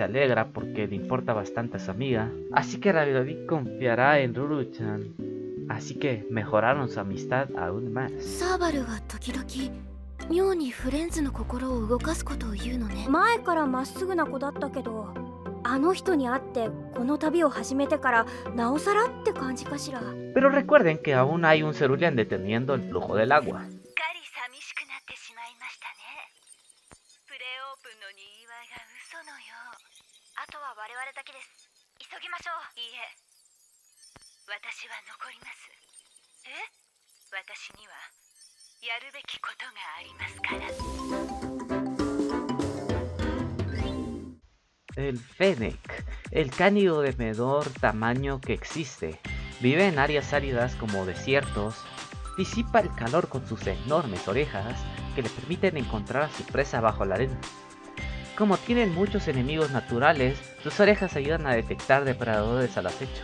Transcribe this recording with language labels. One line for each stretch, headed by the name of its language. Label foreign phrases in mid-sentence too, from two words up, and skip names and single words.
Spanish: alegra porque le importa bastante a su amiga, así que Rabi-Dabi confiará en Ruru-chan, así que mejoraron su amistad aún más.
Japanese: 妙にフレンズの心を動かすことを言うのね。前からまっすぐな子だったけど、あの人に会ってこの旅を始めてからなおさらって感じかしら。
Spanish: Pero recuerden que aún hay un Cerulean deteniendo el flujo del agua.
Japanese: 寂しくなってしまいましたね。プレオープンのにぎわいが嘘のよう。あとは我々だけです。急ぎましょう。いいえ、私は残ります。私にはやるべきことがありますから。
Spanish: El fennec, el cánido de menor tamaño que existe, vive en áreas áridas como desiertos, disipa el calor con sus enormes orejas que le permiten encontrar a su presa bajo la arena. Como tienen muchos enemigos naturales, sus orejas ayudan a detectar depredadores al acecho.